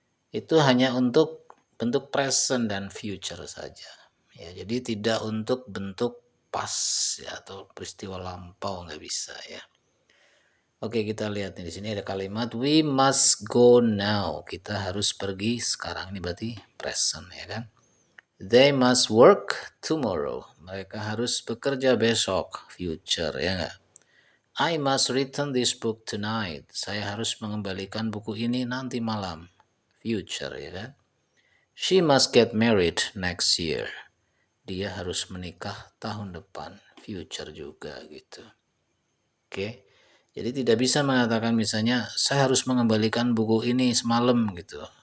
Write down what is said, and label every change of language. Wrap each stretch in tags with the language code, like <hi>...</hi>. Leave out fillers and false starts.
<id>Itu hanya untuk bentuk present dan future saja. Ya, jadi tidak untuk bentuk past ya atau peristiwa lampau nggak bisa ya. Oke, kita lihat nih di sini ada kalimat</id> <en>we must go now.</en> <id>Kita harus pergi sekarang, ini berarti present ya kan.</id> <en>They must work tomorrow.</en> <id>Mereka harus bekerja besok, future ya enggak.</id> <en>I must return this book tonight.</en> <id>Saya harus mengembalikan buku ini nanti malam, future ya kan.</id> <en>She must get married next year.</en> <id>Dia harus menikah tahun depan, future juga gitu. Oke. Jadi tidak bisa mengatakan misalnya saya harus mengembalikan buku ini semalam gitu.</id>